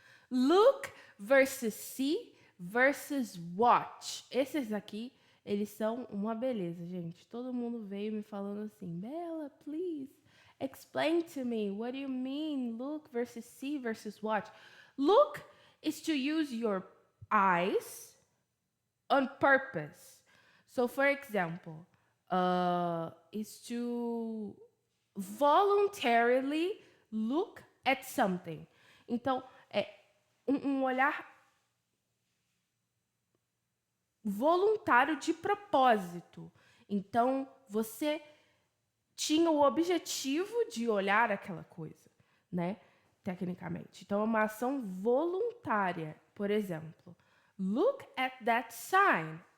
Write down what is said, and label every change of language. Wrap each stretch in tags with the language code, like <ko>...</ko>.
<en>Look versus see versus watch.</en> <pt>Esses aqui, eles são uma beleza, gente. Todo mundo veio me falando assim, Bella,</pt> <en>please, explain to me. What do you mean look versus see versus watch? Look is to use your eyes on purpose. So, for example, is to voluntarily look at something.</en> <pt>Então, é um olhar voluntário de propósito. Então, você tinha o objetivo de olhar aquela coisa, né? Tecnicamente. Então, é uma ação voluntária. Por exemplo,</pt> <en>look at that sign.</en>